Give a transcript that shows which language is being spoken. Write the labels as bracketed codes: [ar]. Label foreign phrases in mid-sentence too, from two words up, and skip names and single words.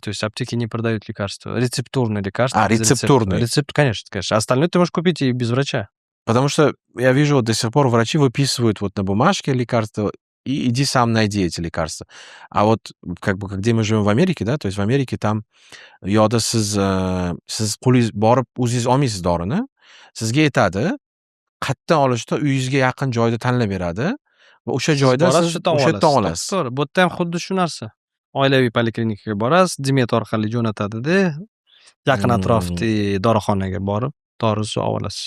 [ru] То есть аптеки не продают лекарства. Рецептурные лекарства. без Рецептурные. Рецепт, конечно. А остальное ты можешь купить и без врача. Потому что я вижу, вот до сих пор врачи выписывают вот на бумажке лекарства, и иди сам найди эти лекарства. А вот как бы где мы живем в Америке, да, то есть в Америке там [uz] yoda siz qo'lingiz borib o'zingiz olmaysiz dorini, sizga aytadi, qayerdan olishda uyingizga yaqin joyda tanlab beradi va o'sha joydan siz o'sha yerdan olasiz. To'g'ri. Bu yerda ham xuddi shu narsa. Oilaviy poliklinikaga borasiz, Dimet orqali jo'natadi-da, yaqin atrofdagi dorixonaga borib To'g'ri javob olasiz.